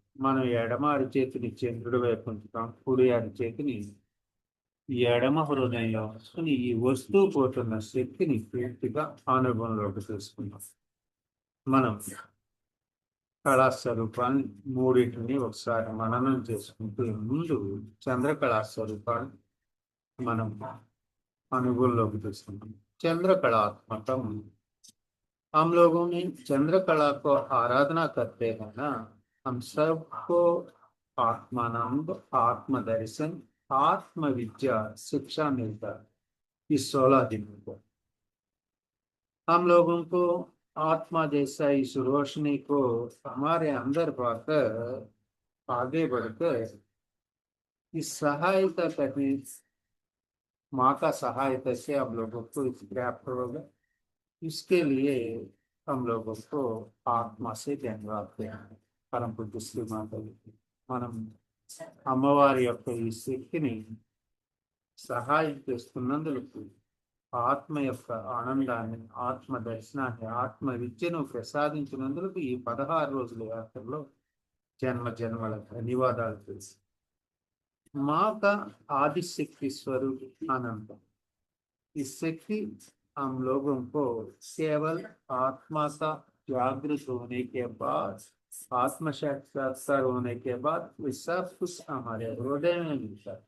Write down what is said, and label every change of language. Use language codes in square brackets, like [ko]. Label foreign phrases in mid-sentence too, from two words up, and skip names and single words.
[te] మనం ఎడమ అరిచేతిని చంద్రుడి వైపు ఉంచుతాం, కుడి అరిచేతిని ఈ ఎడమ హృదయంలో ఉంచుకుని ఈ వస్తువు పోతున్న శక్తిని పూర్తిగా అనుభవంలోకి తీసుకున్నాం. మనం కళాస్వరూపాన్ని మూడింటిని ఒకసారి మననం చేసుకుంటూ ముందు చంద్ర కళాస్వరూపాన్ని మనం అనుభవంలోకి తీసుకున్నాం. [hi] चंद्र कलात्मकम, हम लोगों ने चंद्रकला को आराधना करते हैं ना, हम सबको आत्मानंद, आत्मदर्शन, आत्म विद्या शिक्षा मिलता है इस 16 दिनों को। हम लोगों को आत्मा जैसा इस रोशनी को हमारे अंदर पाकर आगे बढ़कर इस सहायता करने, माँ का सहायता से हम लोगों को इस प्राप्त होगा। इसके लिए हम लोगों को आत्मा से धन्यवाद देना है। परम पूज्य श्री माता जी [te] మనం అమ్మవారి యొక్క ఈ శక్తిని సహాయం చేస్తున్నందుకు, ఆత్మ యొక్క ఆనందాన్ని, ఆత్మ దర్శనాన్ని, ఆత్మ విద్యను ప్రసాదించినందుకు ఈ 16 రోజుల యాత్రలో జన్మ జన్మల ధన్యవాదాలు తెలుసు. [hi] माँ का आदि शक्ति स्वरूप आनंद, इस शक्ति हम लोगों को केवल आत्मा का जागृत होने के बाद, आत्म साक्षात्कार होने के बाद ये सब कुछ हमारे हृदय में मिलता है।